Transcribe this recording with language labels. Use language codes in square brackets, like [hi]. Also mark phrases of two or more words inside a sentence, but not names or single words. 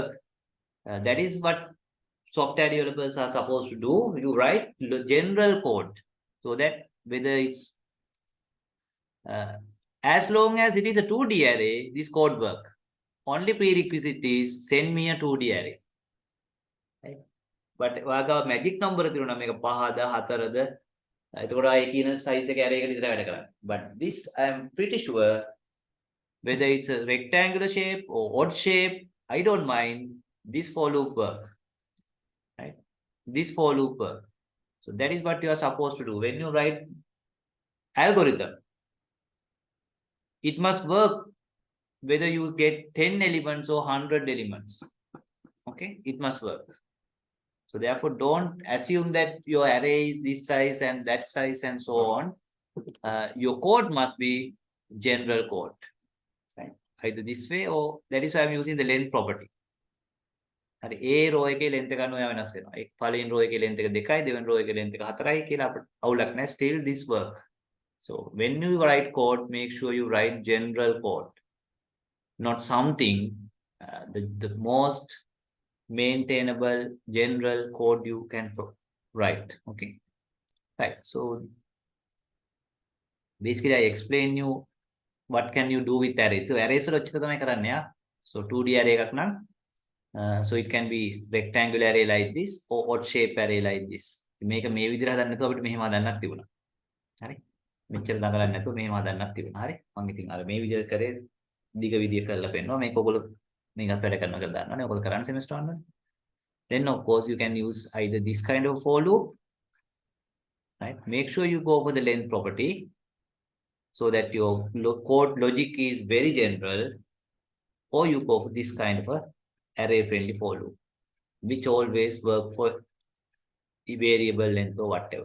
[en] That is what software developers are supposed to do. You write the general code so that whether it's as long as it is a 2D array, this code work. Only prerequisite is send me a 2D array. Right? But [si] ඔයාගාව [en] magic number [si] තියුණා මේක 5ද 4ද එතකොට ආයේ කියන size එක array එකට විතර වැඩ කරන්නේ. [en] But this I am pretty sure whether it's a rectangular shape or odd shape, I don't mind. This for loop work, right? This for loop work. So that is what you are supposed to do when you write algorithm. It must work whether you get 10 elements or 100 elements. Okay, it must work. So therefore, don't assume that your array is this size and that size and so on. Your code must be general code, right? Either this way or that is why I'm using the length property. [si] හරි A row එකේ length එක අනුව වෙනස් වෙනවා. ඒ පළවෙනි row එකේ length එක 2යි, දෙවෙනි row එකේ length එක 4යි කියලා අපිට අවුලක් නැහැ. [en] Still this work. So when you write code, make sure you write general code, not something the most maintainable general code you can write. Okay, right. So basically I explain you what can you do with arrays. So arrays [si] වල ඔච්චර තමයි කරන්නේ ආ. [en] So 2D array [si] එකක් නම් [en] so it can be rectangular array like this or odd shape array like this. [si] මේක මේ විදිහට හදන්න නැතුව අපිට මෙහෙම හදන්නත් තිබුණා. හරි. මෙච්චර දඟලන්නේ නැතුව මෙහෙම හදන්නත් තිබුණා. හරි. මම ඉතින් අර මේ විදිහට කරේ දිග විදිය කරලා පෙන්නනවා. මේක ඔයගොල්ලෝ මේකත් වැඩ කරනවා කියලා දන්නවනේ. ඔයගොල්ලෝ කරන්නේ semester 1 වල. [en] Then of course you can use either this kind of for loop, right? Make sure you go for the length property so that your code logic is very general, or you go for this kind of a array friendly for loop, which always work for the variable length or whatever.